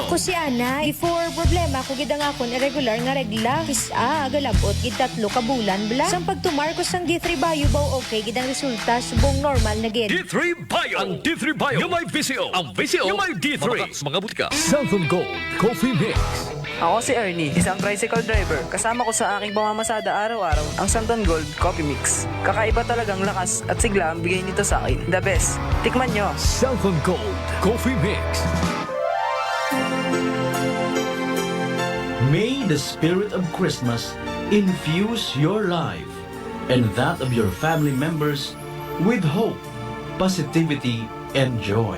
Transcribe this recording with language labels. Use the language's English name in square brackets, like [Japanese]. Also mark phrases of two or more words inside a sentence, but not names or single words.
[Hiligaynon] Ako si Ana, before problema ko gid ang akon irregular nga regla. Agalabot gid 3 ka bulan bla. Sang pagtumar ko sang D3 Bio baw okay gid ang resulta subong normal na gid. [Filipino] D3 Bio. Ang D3 Bio yung may Vizio. Ang Vizio yung may D3. Mga butika. [English] Southern Gold Coffee Mix. [Filipino] Ako si Ernie, isang tricycle driver. Kasama ko sa aking pamamasada araw-araw ang Santon Gold Coffee Mix. Kakaiba talagang lakas at sigla ang bigay nito sa akin. [English] The best. [Filipino] Tikman nyo. [English] Southern Gold Coffee Mix. May the spirit of Christmas infuse your life and that of your family members with hope, positivity, and joy.